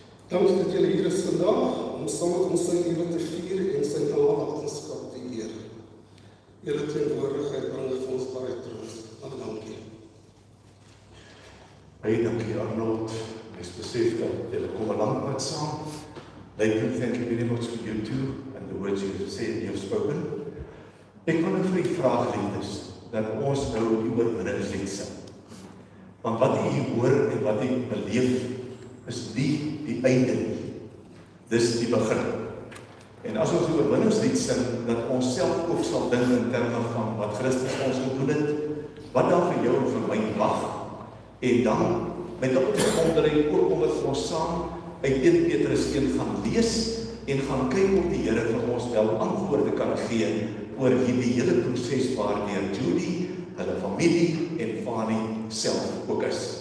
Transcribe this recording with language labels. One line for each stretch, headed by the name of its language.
Afrikaans: Dankie dat julle hier is vandag om saam met ons sy lewe te vier en sy nalatenskap te eer. Julle teenwoordigheid bring vir ons baie troos. Baie dankie. Baie dankie Arnold. Ek besef dat julle kom 'n lang pad saam.
English: Leighton, thank you very much for you too and the words you have said, you have spoken.
Afrikaans: Ek wil vir die vraag liefdes, dat ons nou die oorwinningslied sing. Want wat jy hier hoor en wat jy beleef, is nie die einde nie. Dis die begin. En as ons die oorwinningslied sing, dat ons self ook sal dink in terme van wat Christus ons gedoen het, wat dan vir jou en vir my wag, en dan met 'n opwondering ook om dit ons saam uit 1 Petrus 1 gaan lees en gaan kyk of die Here vir ons wel antwoorde kan gee oor hierdie hele proses waardeur Judy, hulle familie en Fanie self ook is.